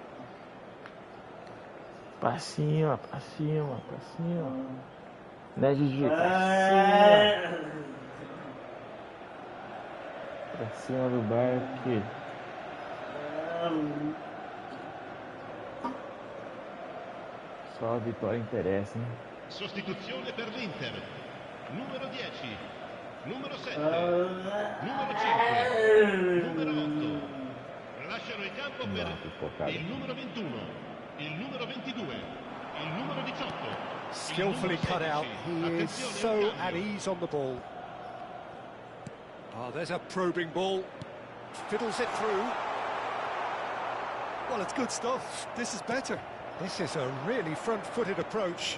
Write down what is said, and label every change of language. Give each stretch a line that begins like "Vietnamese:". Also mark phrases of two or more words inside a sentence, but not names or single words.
Portuguese: Pra cima, pra cima, pra cima! Né, Gigi? Pra cima! Pra cima do barco. Só a vitória interessa, hein?
Italian: Sostituzione per l'Inter. Numero 10, numero 7, numero 5, numero 8. Lasciano il campo per il numero 21, il numero 22, il numero 18.
English: Skillfully cut out. He is so at ease on the ball. Oh, there's a probing ball. Fiddles it through. Well, it's good stuff. This is better. This is a really front-footed approach.